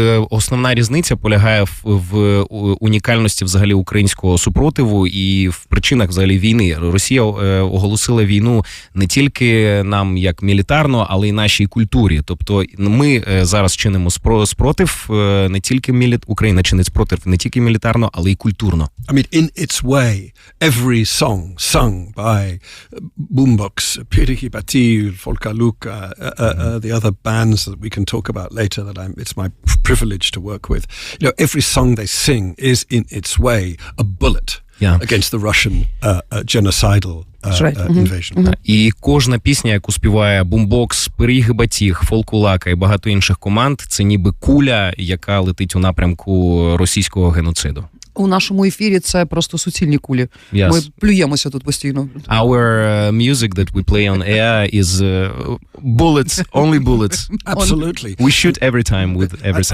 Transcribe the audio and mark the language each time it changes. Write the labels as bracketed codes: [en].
[uk] Основна різниця полягає в унікальності взагалі українського супротиву і в причинах взагалі війни. Росія оголосила війну не тільки нам як мілітарно, але й нашій культурі. Тобто ми зараз чинимо спротив не тільки Україна чинить спротив не тільки мілітарно, але й культурно. [en] I mean, in its way, every song sung by Bumboks, Piriki Batil, Folka Luka, the other bands that we can talk about later that it's my privilege to work with. You know, every song they sing is in its way a bullet against the Russian genocidal invasion. [uk] І кожна пісня, яку співає Бумбокс, Piriki Batil, Folka Luka і багато інших команд, це ніби куля, яка летить у напрямку російського геноциду. У нашому ефірі це просто суцільні кулі. [en] Yes. [uk] Ми плюємося тут постійно. [en] Our music that we play on air is bullets, only bullets. Absolutely. We shoot every time with every song.